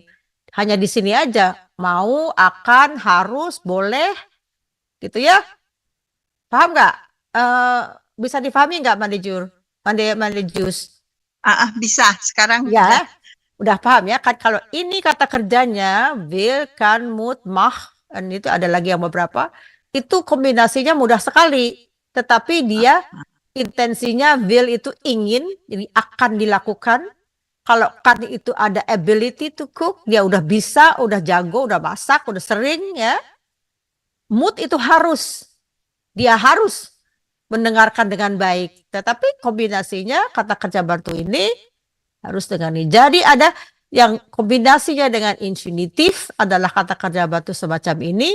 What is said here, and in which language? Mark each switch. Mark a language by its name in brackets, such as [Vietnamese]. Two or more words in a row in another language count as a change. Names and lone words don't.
[Indonesian] Hanya di sini aja. Mau, akan, harus, boleh. Gitu ya. Paham nggak? Bisa difahami nggak Mandejus? Bisa. Sekarang Ya, udah paham ya. Kan kalau ini kata kerjanya will, [Dutch] kan, moet, mag, [Indonesian] dan itu ada lagi yang beberapa. Itu kombinasinya mudah sekali. Tetapi dia intensinya will itu ingin, jadi akan dilakukan. Kalau kan itu ada [English] ability to cook, [Indonesian] dia udah bisa, udah jago, udah masak, udah sering ya. Mood itu harus, dia harus mendengarkan dengan baik. Tetapi kombinasinya kata kerja bantu ini harus dengan ini. Jadi ada yang kombinasinya dengan infinitif adalah kata kerja bantu semacam ini.